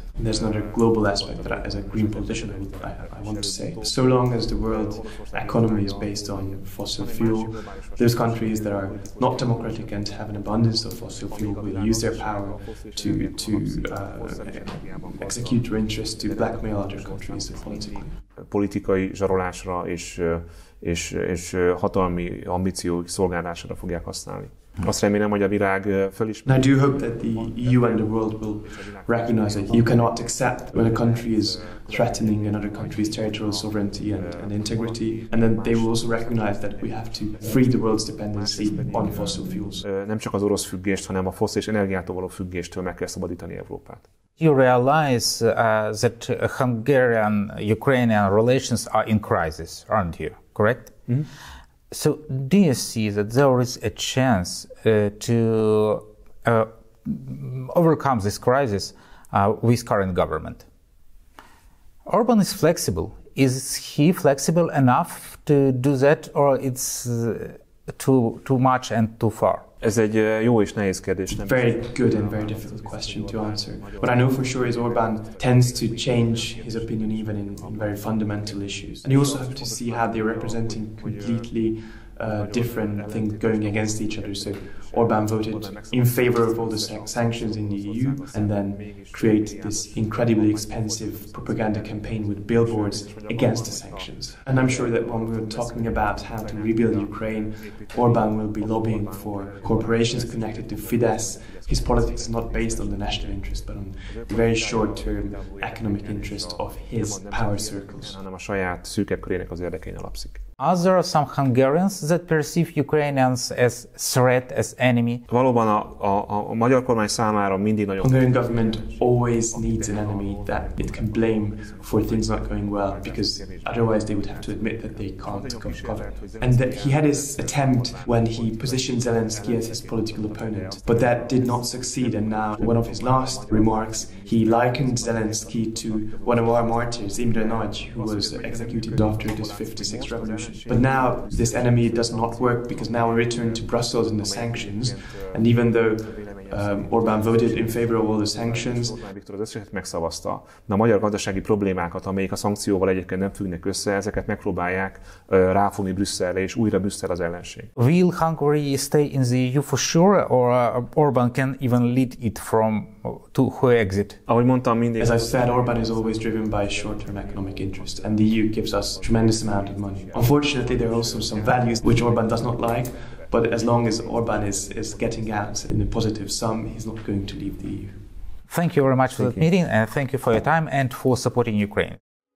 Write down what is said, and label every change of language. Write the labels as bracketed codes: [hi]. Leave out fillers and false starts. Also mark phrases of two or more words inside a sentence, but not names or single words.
[en] And there's another global aspect that as a green politician I want to say. So long as the world economy is based on fossil fuel, those countries that are not democratic and have an abundance of fossil fuel will use their power to execute their interests, to blackmail other countries politically. [hu] Politikai zsarolásra és hatalmi ambíciók szolgálására fogják használni. Azt remélem, hogy a világ fölismeri. [en] I do hope that the EU and the world will recognize that you cannot accept when a country is threatening another country's territorial sovereignty and integrity, and then they will also recognize that we have to free the world's dependency on fossil fuels. [hu] Nem csak az orosz függést, hanem a fosszilis energiától való függéstől meg kell szabadítani Európát. [en] You realize that Hungarian-Ukrainian relations are in crisis, aren't you? Correct? Mm-hmm. So, do you see that there is a chance to overcome this crisis with current government? Orban is flexible. Is he flexible enough to do that, or it's too much and too far? [hu] Ez egy jó és nehéz kérdés. [en] Very good and very difficult question to answer. What I know for sure is Orban tends to change his opinion even in very fundamental issues. And you also have to see how they're representing completely different things going against each other. So Orban voted in favor of all the sanctions in the EU and then create this incredibly expensive propaganda campaign with billboards against the sanctions. And I'm sure that when we're talking about how to rebuild Ukraine, Orban will be lobbying for corporations connected to Fidesz. His politics is not based on the national interest, but on the very short-term economic interest of his power circles. [hu] Hanem a saját szűkebb körének az érdekein alapszik. [en] Are there some Hungarians that perceive Ukrainians as threat, as enemy? [hu] Valóban a magyar kormány számára mindig nagyon... [en] Hungarian government always needs an enemy that it can blame for things not going well, because otherwise they would have to admit that they can't govern. And that he had his attempt when he positioned Zelensky as his political opponent, but that did not succeed. And now, one of his last remarks, he likened Zelensky to one of our martyrs, Imre Nagy, who was executed after this 56 revolution. But now this enemy does not work, because now we return to Brussels and the sanctions, and even though Orban voted in favor of all the sanctions. [hu] Viktor az összeset megszavazta, de a magyar gazdasági problémákat, amelyek a szankcióval egyébként nem függnek össze, ezeket megpróbálják ráfogni Brüsszelre, és újra Brüsszel az ellenség. [en] Will Hungary stay in the EU for sure, or Orban can even lead it from to exit? [hu] Ahogy mondtam, mindig. [en] As I've said, Orban is always driven by short-term economic interest, and the EU gives us a tremendous amount of money. Unfortunately, there are also some values which Orban does not like. But as long as Orban is getting out in a positive sum, he's not going to leave the EU. Thank you very much for that meeting, and thank you for your time and for supporting Ukraine.